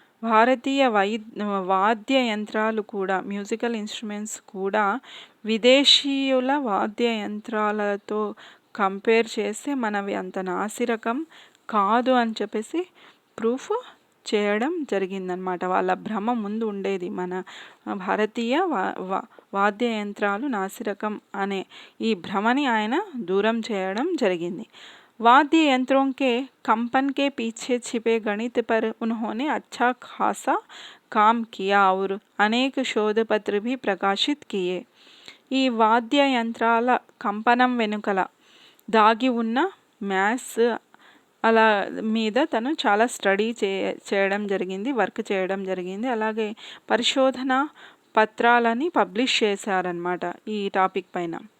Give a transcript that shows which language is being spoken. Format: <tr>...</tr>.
<te>భారతీయ వాద్య యంత్రాలు కూడా, మ్యూజికల్ ఇన్స్ట్రుమెంట్స్ కూడా విదేశీయుల వాద్య యంత్రాలతో కంపేర్ చేస్తే మనవి అంత నాసిరకం కాదు అని చెప్పేసి ప్రూఫ్ చేయడం జరిగిందనమాట. వాళ్ళ భ్రమ ముందు ఉండేది, మన భారతీయ వాద్య యంత్రాలు నాసిరకం అనే ఈ భ్రమని ఆయన దూరం చేయడం జరిగింది.</te> <hi>वाद्य यंत्रों के कंपन के पीछे छिपे गणित पर उन्होंने अच्छा खासा काम किया और अनेक शोध पत्र भी प्रकाशित किए.</hi> <te>ఈ వాద్య యంత్రాల కంపనం వెనుకల దాగి ఉన్న మ్యాథ్స్ అలా మీద తను చాలా స్టడీ చేయడం జరిగింది, వర్క్ చేయడం జరిగింది. అలాగే పరిశోధన పత్రాలని పబ్లిష్ చేశారనమాట ఈ టాపిక్ పైన.</te>